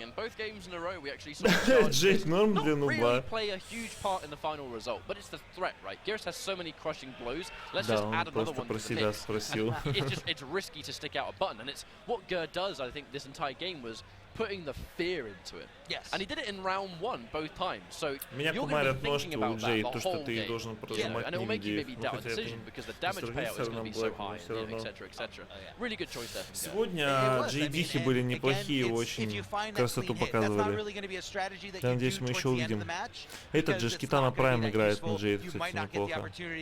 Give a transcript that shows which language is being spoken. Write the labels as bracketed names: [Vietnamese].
[English] In both games in a row, we actually saw Charge not really play a huge part in the final result, but it's the threat, right? Geras has so many crushing blows. Let's just add another one to the mix. It's risky to stick out a button, and it's what Ger does. I think this entire game was putting the fear into it. Yes. And he did it in round one both times. So [Russian] меня кумарят ножки у Джей, то, что ты должен прожимать [English] and it will make you maybe [Russian] нигде. [English] doubt a decision because the damage payout is going to be so high, etc., etc. Really good choice there. [Russian] Сегодня Джей-Дихи были неплохие, очень красоту показывали. Я надеюсь, мы еще увидим. Этот же Китана Прайм играет на Джей, кстати, неплохо.